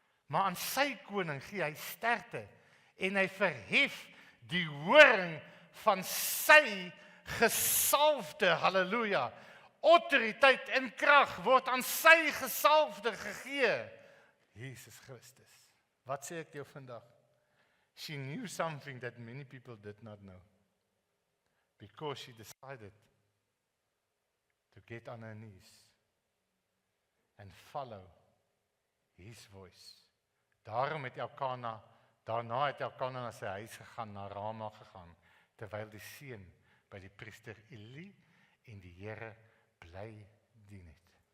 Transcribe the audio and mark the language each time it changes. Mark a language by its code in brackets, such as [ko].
[af] Maar aan sy koning gee hy sterkte, en hy verhef die horing van sy gesalfde, halleluja. Autoriteit en krag word aan sy gesalfde gegee. Jesus Christus. Wat sê ek jou vandag? [en] She knew something that many people did not know. Because she decided to get on her knees and follow his voice. [af] Daarom het daarna het Elkana na sy huis gegaan, na Rama gegaan, terwyl die seun by die priester Eli en die Here bly dien het.